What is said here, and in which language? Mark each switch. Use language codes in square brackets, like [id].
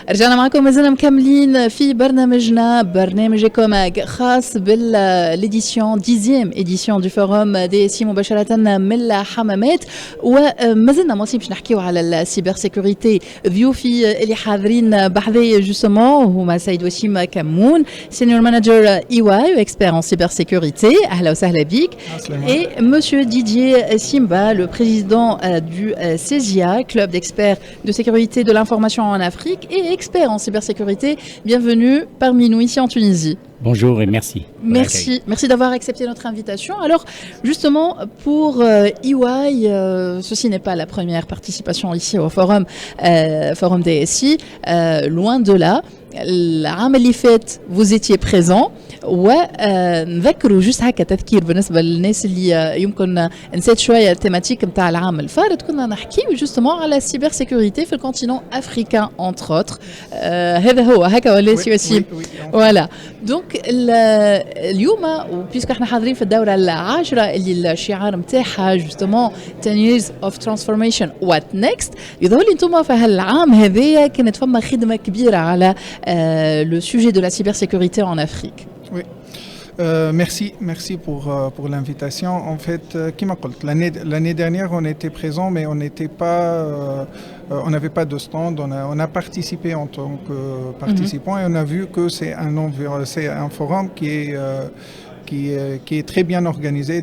[ar] رجعنا معكم مازلنا مكملين في برنامج إيكوماج خاص بالإديسيون 10e إديسيون دو فوروم دي سي مباشرة من الحمامات ومازلنا مواصلين باش نحكيو على السيبر سيكوريتي. ضيوفي اللي حاضرين بحذايا جوستومون هما سيد وسيم كمون سينيور مانجر اي واي اكسبير [fr] en cyber sécurité. [ar] اهلا وسهلا بك. [fr] Et monsieur Didier Simba, le président du CESIA, club d'experts de sécurité de l'information en Afrique et expert en cybersécurité. Bienvenue parmi nous ici en Tunisie. Bonjour et merci. Merci d'avoir accepté notre invitation. Alors, justement, pour EY, ceci n'est pas la première participation ici au forum DSI, loin de là. [ar] العام اللي فات [fr] vous étiez présent [ar] ونذكروا جست هكا تذكير بالنسبه للناس اللي يمكن نسيت شويه التيماتيك نتاع العام الفارط. كنا نحكيو جوستومون على السيبر سيكوريتي في الكونتينون افريكان انتر اوتر. هذا هو هكا ولا سي وسيم فوالا. دونك اليوم وبيسك احنا حاضرين في الدوره العاشره اللي الشعار نتاعها جوستومون [en] 10 years of transformation what next. [ar] يظهر لي انتم في هالعام هذايا كانت فما خدمه كبيره على [fr] le sujet de la cybersécurité en Afrique. Oui. Merci pour l'invitation. En fait, l'année dernière, on était présent, mais on n'était pas, on n'avait pas de stand. On a participé en tant que participant et on a vu que c'est un forum qui est très bien organisé.